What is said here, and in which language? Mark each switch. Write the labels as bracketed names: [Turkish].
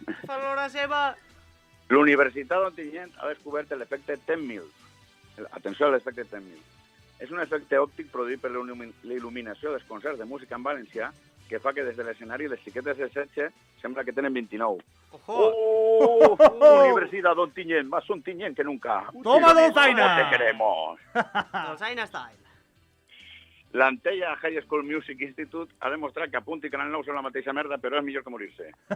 [Catalan] Per l'hora seva... L'Universitat d'Ontinyent ha descobert l'efecte 10.000. Atenció a l'efecte 10.000. És un efecte òptic produït per la il·luminació dels concerts de música en valencià que fa que des de l'escenari les xiquetes de 16 sembla que tenen 29. ¡Oh! [Spanish] Universidad d'Ontinyent, más Ontinyent que nunca. ¡Toma, Dolzaina! ¿Cómo te queremos? Dolzaina style. [Catalan] L'Antella High School Music Institute ha demostrat que Apunt i Canal 9 són la mateixa merda, però és millor que morir-se.